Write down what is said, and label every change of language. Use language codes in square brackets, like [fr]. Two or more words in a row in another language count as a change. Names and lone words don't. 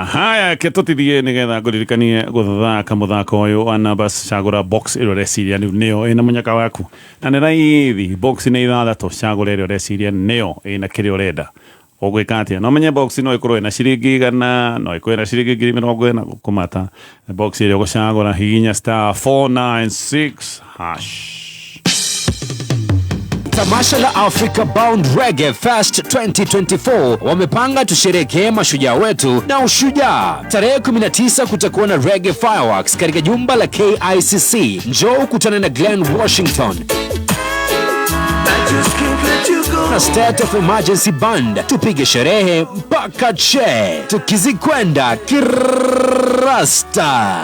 [ki] Haya ketotithie nigetha nguririkanie guthaka muthako uyu ana bas cagura box iro reciria nio ina munyaka waku na ni raithi box ni ithathatu cagura iro reciria nio ina kiri urenda ugwika atia no menye box no ikorwo ina ciringi 100 no ikorwo ina ciringi 20 kumata box iro gucagura hinya *496# [sw] Tamasha la Africa Bound Reggae Fest 2024 wamepanga tusherekee mashujaa wetu na ushujaa. Tarehe 19 kutakuwa na Reggae Fireworks katika jumba la KICC. Njoo ukutane na Glen Washington na State of Emergency Band, tupige sherehe mpaka che tukizikwenda kirasta.